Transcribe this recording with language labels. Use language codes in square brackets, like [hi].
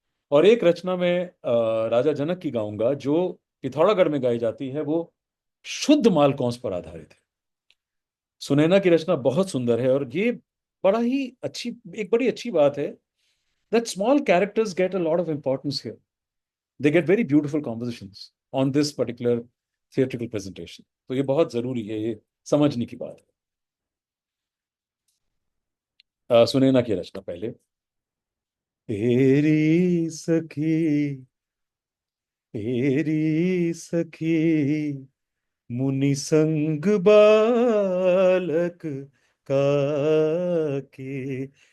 [hi] और एक रचना में राजा जनक की गाऊंगा, जो पिथौरागढ़ में गाई जाती है। वो शुद्ध मालकौंस पर आधारित है। सुनैना की रचना बहुत सुंदर है, और ये बड़ा ही अच्छी, एक बड़ी अच्छी बात है [en] that small characters get a lot of importance here. They get very beautiful compositions on this particular theatrical presentation. [hi] तो ये बहुत जरूरी है, ये समझने की बात है। सुनैना की रचना पहले। तेरी सखी, तेरी सखी, मुनि संग बालक काके।